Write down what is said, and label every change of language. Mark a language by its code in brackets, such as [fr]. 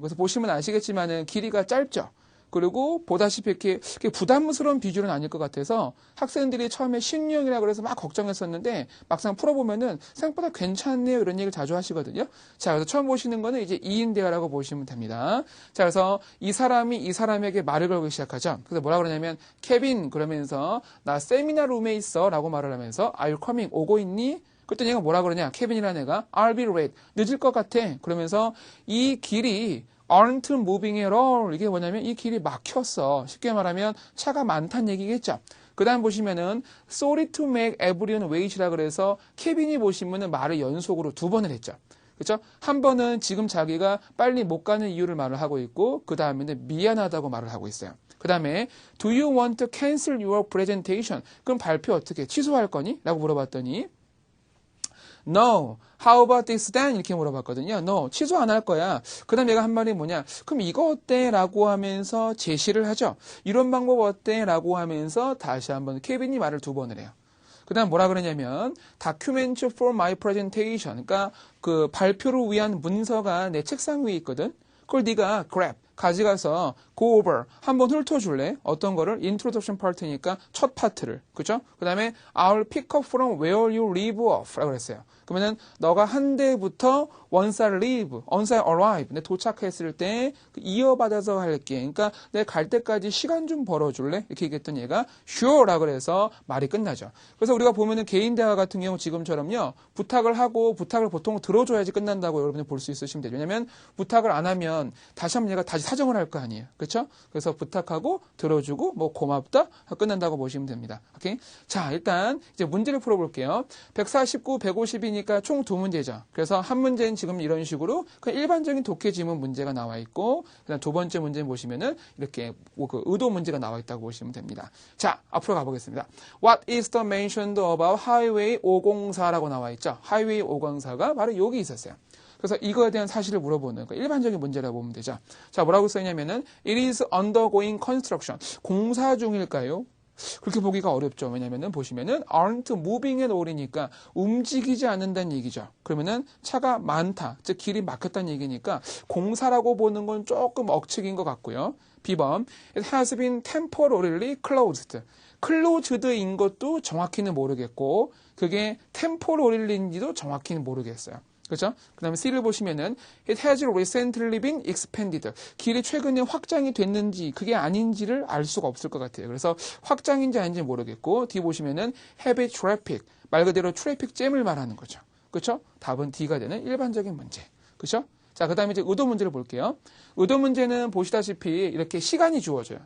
[ko] 그래서 보시면 아시겠지만은 길이가 짧죠. 그리고 보다시피 이렇게 부담스러운 비주얼은 아닐 것 같아서 학생들이 처음에 신유형이라고 그래서 막 걱정했었는데 막상 풀어보면은 생각보다 괜찮네요. 이런 얘기를 자주 하시거든요. 자, 그래서 처음 보시는 거는 이제 2인 대화라고 보시면 됩니다. 자, 그래서 이 사람이 이 사람에게 말을 걸기 시작하죠. 그래서 뭐라 그러냐면 케빈 그러면서 나 세미나 룸에 있어 라고 말을 하면서 [en] Are you coming? [ko] 오고 있니? 그랬더니 얘가 뭐라 그러냐? 케빈이라는 애가 [en] I'll be late. [ko] 늦을 것 같아. 그러면서 이 길이 [en] aren't moving at all. [ko] 이게 뭐냐면 이 길이 막혔어. 쉽게 말하면 차가 많다는 얘기겠죠. 그 다음 보시면은 [en] sorry to make everyone wait [ko] 이라 그래서 케빈이 보시면은 말을 연속으로 2번을 했죠. 그렇죠? 한 번은 지금 자기가 빨리 못 가는 이유를 말을 하고 있고 그 다음에는 미안하다고 말을 하고 있어요. [en] 그 다음에 Do you want to cancel your presentation? [ko] 그럼 발표 어떻게 취소할 거니? 라고 물어봤더니 [en] No. How about this then? [ko] 이렇게 물어봤거든요. No. 취소 안 할 거야. 그 다음 얘가 한 말이 뭐냐. 그럼 이거 어때? 라고 하면서 제시를 하죠. 이런 방법 어때? 라고 하면서 다시 한번 케빈이 말을 2번을 해요. 그 다음 뭐라 그러냐면 [en] Document for my presentation. [ko] 그러니까 그 발표를 위한 문서가 내 책상 위에 있거든. 그걸 네가 grab. 가져가서 go over 한번 훑어줄래? 어떤 거를? introduction part니까 첫 파트를. 그죠? 그 다음에 [en] I'll pick up from where you leave off [ko] 라고 그랬어요. 그러면은 너가 한 대부터 [en] once I leave, once I arrive, [ko] 내 도착했을 때 이어받아서 할게. 그러니까 내 갈 때까지 시간 좀 벌어줄래? 이렇게 얘기했던 얘가 sure라고 그래서 말이 끝나죠. 그래서 우리가 보면은 개인 대화 같은 경우 지금처럼요, 부탁을 하고 부탁을 보통 들어줘야지 끝난다고 여러분이 볼 수 있으시면 되죠. 왜냐면 부탁을 안 하면 다시 한번 얘가 다시 사정을 할 거 아니에요. 그렇죠? 그래서 부탁하고 들어주고 뭐 고맙다 하고 끝난다고 보시면 됩니다. 오케이? 자, 일단 이제 문제를 풀어볼게요. 149, 150이니까 총 두 문제죠. 그래서 한 문제는 지금 이런 식으로 그냥 일반적인 독해 지문 문제가 나와 있고, 그다음 두 번째 문제는 보시면은 이렇게 그 의도 문제가 나와 있다고 보시면 됩니다. 자, 앞으로 가보겠습니다. [en] What is the mentioned about Highway 504라고 [ko] 나와 있죠. Highway 504가 바로 여기 있었어요. 그래서 이거에 대한 사실을 물어보는 일반적인 문제라고 보면 되죠. 자, 뭐라고 써있냐면은 [en] It is undergoing construction. [ko] 공사 중일까요? 그렇게 보기가 어렵죠. 왜냐면은 보시면은 [en] aren't moving at all [ko] 이니까 움직이지 않는다는 얘기죠. 그러면은 차가 많다, 즉 길이 막혔다는 얘기니까 공사라고 보는 건 조금 억측인 것 같고요. B번 [en] It has been temporarily closed. [ko] closed인 것도 정확히는 모르겠고, 그게 temporarly인지도 정확히는 모르겠어요. 그렇죠? 그 다음에 C를 보시면은 [en] It has recently been expanded. [ko] 길이 최근에 확장이 됐는지 그게 아닌지를 알 수가 없을 것 같아요. 그래서 확장인지 아닌지 모르겠고, D 보시면은 heavy traffic. 말 그대로 트래픽 잼을 말하는 거죠. 그렇죠? 답은 D가 되는 일반적인 문제. 그렇죠? 자, 그 다음에 이제 의도 문제를 볼게요. 의도 문제는 보시다시피 이렇게 시간이 주어져요.